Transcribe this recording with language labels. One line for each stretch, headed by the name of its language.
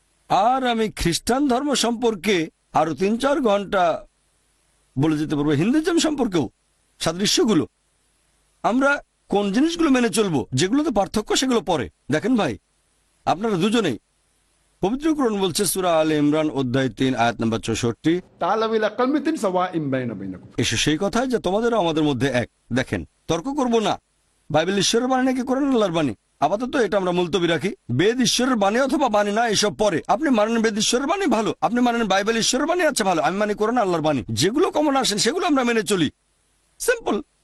Bangla: আর আমি খ্রিস্টান ধর্ম সম্পর্কে আরো 3-4 ঘন্টা বলে যেতে পারবো, হিন্দুইজম সম্পর্কেও সাদৃশ্যগুলো। আমরা কোন জিনিসগুলো মেনে চলবো, যেগুলোতে পার্থক্য সেগুলো পরে। দেখেন ভাই, আপনারা দুজনেই, পবিত্র কোরআন বলছে সূরা আলে ইমরান অধ্যায় 3 আয়াত নম্বর 64,
Arabic: تعالوا إلى كلمة سواء بينكم।
Bangla: এসো সেই কথায় যে তোমাদেরও আমাদের মধ্যে এক। দেখেন, তর্ক করব না। বাইবেল ঈশ্বরের বাণী নাকি কোরআন আল্লাহর বাণী, আপাতত এটা আমরা মুলতবি রাখি। বেদ ঈশ্বরের বাণী অথবা বাণী না, এসব পরে। আপনি মানেন বেদ ঈশ্বরের বাণী, ভালো। আপনি মানেন বাইবেল ঈশ্বরের বাণী, আচ্ছা ভালো। আমি মানি কোরআন আল্লাহর বাণী। যেগুলো কমন আসেন সেগুলো আমরা মেনে চলি, সিম্পল।